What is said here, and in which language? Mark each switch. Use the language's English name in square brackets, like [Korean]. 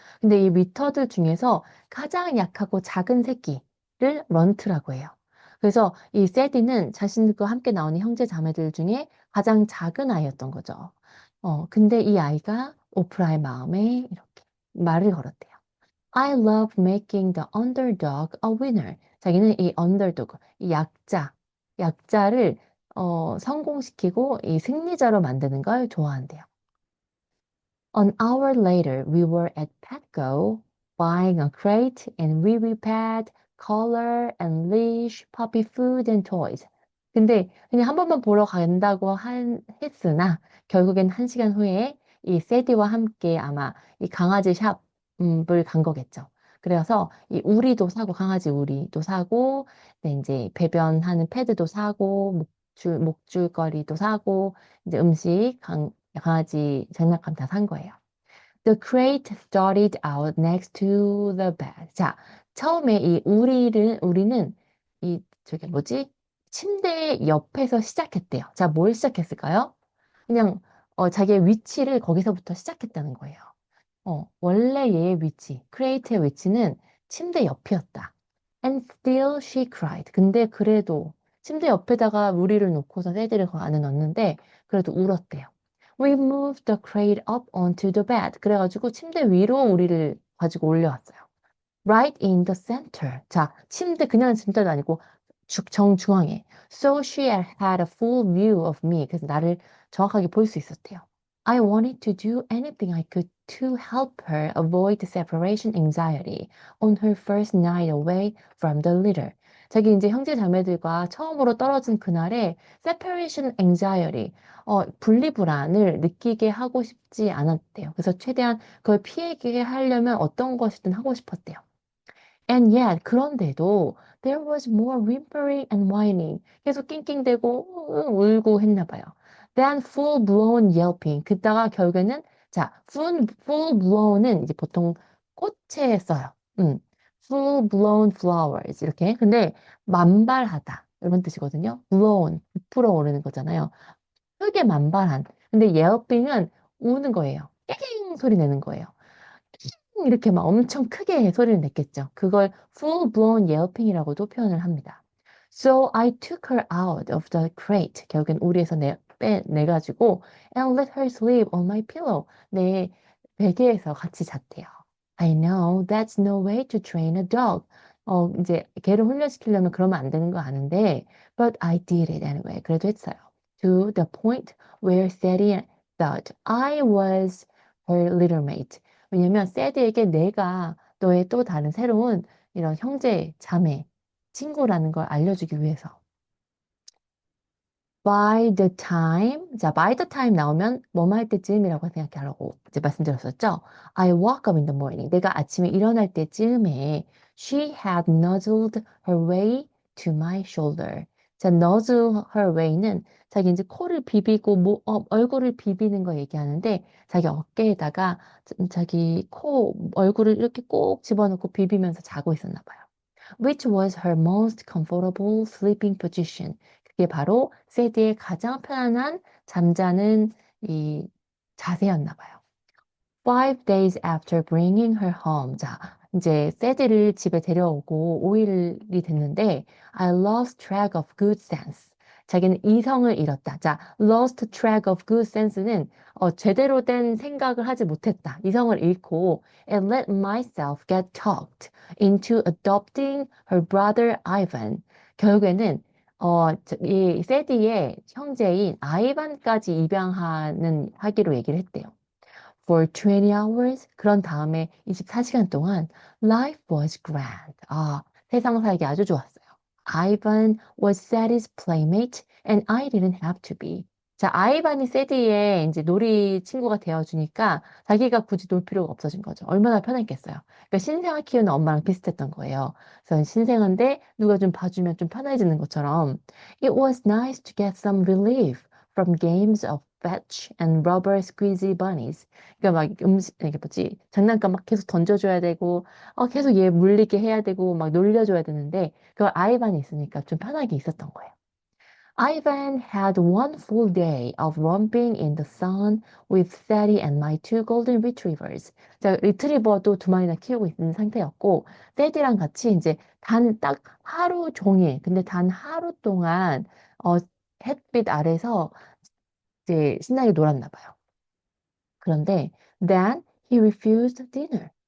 [Korean] 근데 이 리터들 중에서 가장 약하고 작은 새끼를 런트라고 해요. 그래서 이 세디는 자신들과 함께 나오는 형제 자매들 중에 가장 작은 아이였던 거죠. 근데 이 아이가 오프라의 마음에 이렇게 말을 걸었대요. [English] I love making the underdog a winner. [Korean] 자기는 이 underdog, 이 약자를 성공시키고 이 승리자로 만드는 걸 좋아한대요. [English] An hour later, we were at Petco buying a crate and wee pad, collar and leash, puppy food and toys. [Korean] 근데 그냥 한 번만 보러 간다고 했으나 결국엔 1시간 후에 이 세디와 함께 아마 이 강아지 샵을 간 거겠죠. 그래서 이 우리도 사고 강아지 우리도 사고 네, 이제 배변하는 패드도 사고 목줄거리도 사고 이제 강아지 장난감 다 산 거예요. [English] The crate started out next to the bed. [Korean] 자, 처음에 이 우리는 이 저게 뭐지? 침대 옆에서 시작했대요. 자, 뭘 시작했을까요? 그냥 자기의 위치를 거기서부터 시작했다는 거예요. 원래 얘의 위치, 크레이트의 위치는 침대 옆이었다. [English] And still she cried. [Korean] 근데 그래도 침대 옆에다가 우리를 놓고서 세디를 그 안에 넣었는데 그래도 울었대요. [English] We moved the crate up onto the bed. [Korean] 그래가지고 침대 위로 우리를 가지고 올려왔어요. [English] Right in the center. [Korean] 자, 침대 그냥 침대도 아니고 정중앙에. [English] So she had a full view of me. [Korean] 그래서 나를 정확하게 볼 수 있었대요. [English] I wanted to do anything I could to help her avoid the separation anxiety on her first night away from the litter. [Korean] 자기 이제 형제 자매들과 처음으로 떨어진 그날에 separation anxiety, 분리불안을 느끼게 하고 싶지 않았대요. 그래서 최대한 그걸 피하게 하려면 어떤 것이든 하고 싶었대요. [English] And yet, [Korean] 그런데도 [English] there was more whimpering and whining. [Korean] 계속 낑낑대고 울고 했나 봐요. [English] Then full-blown yelping. [Korean] 그다가 결국에는 자, full-blown은 이제 보통 꽃에 써요. [English] full-blown flowers [Korean] 이렇게. 근데 만발하다 이런 뜻이거든요. blown 부풀어 오르는 거잖아요. 크게 만발한. 근데 yelping은 우는 거예요. 깽 소리 내는 거예요. 이렇게 막 엄청 크게 소리를 냈겠죠. 그걸 full-blown yelping이라고도 표현을 합니다. [English] So I took her out of the crate. [Korean] 결국엔 우리에서 내가지고 [English] and let her sleep on my pillow. [Korean] 내 베개에서 같이 잤대요. [English] I know that's no way to train a dog. [Korean] 이제 개를 훈련시키려면 그러면 안 되는 거 아는데 [English] but I did it anyway. [Korean] 그래도 했어요. [English] To the point where Sadie thought I was her little mate. [Korean] 왜냐면 세드에게 내가 너의 또 다른 새로운 이런 형제, 자매, 친구라는 걸 알려주기 위해서. [English] By the time, [Korean] 자, [English] by the time [Korean] 나오면 뭐뭐 할 때쯤이라고 생각하라고 이제 말씀드렸었죠. [English] I woke up in the morning. [Korean] 내가 아침에 일어날 때쯤에 [English] she had nuzzled her way to my shoulder. [Korean] 자, [English] nuzzle her way [Korean] 는 자기 이제 코를 비비고 얼굴을 비비는 거 얘기하는데 자기 어깨에다가 자기 얼굴을 이렇게 꼭 집어넣고 비비면서 자고 있었나 봐요. [English] Which was her most comfortable sleeping position. [Korean] 그게 바로 세디의 가장 편안한 잠자는 이 자세였나 봐요. [English] 5 days after bringing her home. [Korean] 자, 이제 세디를 집에 데려오고 5일이 됐는데 [English] I lost track of good sense. [Korean] 자기는 이성을 잃었다. 자, [English] lost track of good sense [Korean] 는 제대로 된 생각을 하지 못했다. 이성을 잃고 [English] and let myself get talked into adopting her brother Ivan. [Korean] 결국에는 이 세디의 형제인 아이반까지 하기로 얘기를 했대요. [English] For 20 hours. [Korean] 그런 다음에 24시간 동안 [English] life was grand. [Korean] 세상 살기 아주 좋았어요. [English] Ivan was Sadie's playmate and I didn't have to be. [Korean] 자, 아이반이 세디의 이제 놀이 친구가 되어주니까 자기가 굳이 놀 필요가 없어진 거죠. 얼마나 편했겠어요. 그러니까 신생아 키우는 엄마랑 비슷했던 거예요. 그래서 신생아인데 누가 좀 봐주면 좀 편해지는 것처럼 [English] It was nice to get some relief from games of fetch and rubber squeezy bunnies. [Korean] 그러니까 막 이게 뭐지? 장난감 막 계속 던져줘야 되고, 계속 얘 물리게 해야 되고, 막 놀려줘야 되는데, 그걸 아이반이 있으니까 좀 편하게 있었던 거예요. [English] Ivan had one full day of romping in the sun with Sadie and my two golden retrievers. [Korean] 자, 리트리버도 두 마리나 키우고 있는 상태였고, 세디랑 같이 이제 딱 하루 종일, 근데 단 하루 동안, 햇빛 아래서 이제 신나게 놀았나 봐요. 그런데 [English] then he refused dinner.